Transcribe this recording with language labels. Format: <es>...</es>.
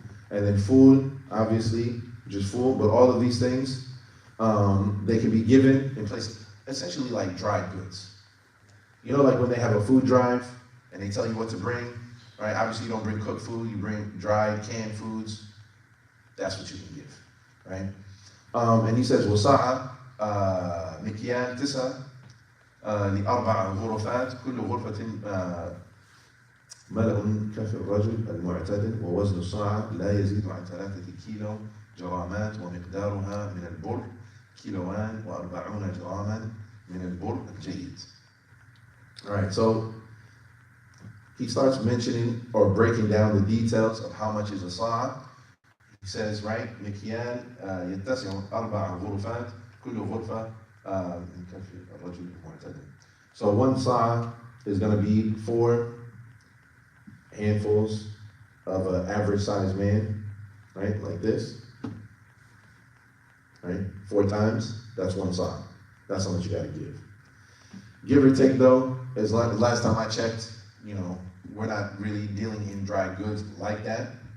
<en>And then food, obviously, just food, but all of these things, they can be given in places, essentially like dried goods. You know, like when they have a food drive and they tell you what to bring, right? Obviously you don't bring cooked food, you bring dried, canned foods. That's what you can give. right? And he says,</en> <ar>وصاع مكيال 9 لأربع غرفات كل غرفة ملأ كف الرجل المعتدل ووزن الصاع لا يزيد عن 3 كيلو جرامات ومقدارها من البر كيلوان و40 جراما من البر الجيد.</ar> <en>All right, so he starts mentioning or breaking down the details of how much is a sa'. He says, right,</en> <ar>مكيال يتسع 4 غرفات كل غرفة من كف الرجل المعتدل.</ar> <en>So one sa' is going to be 4 handfuls of an average sized man, right, like this, right, 4 times, that's one sa'. That's how much you got to give. Give or take though, as last time I checked, you know, we're not really dealing in dry goods like that.</en>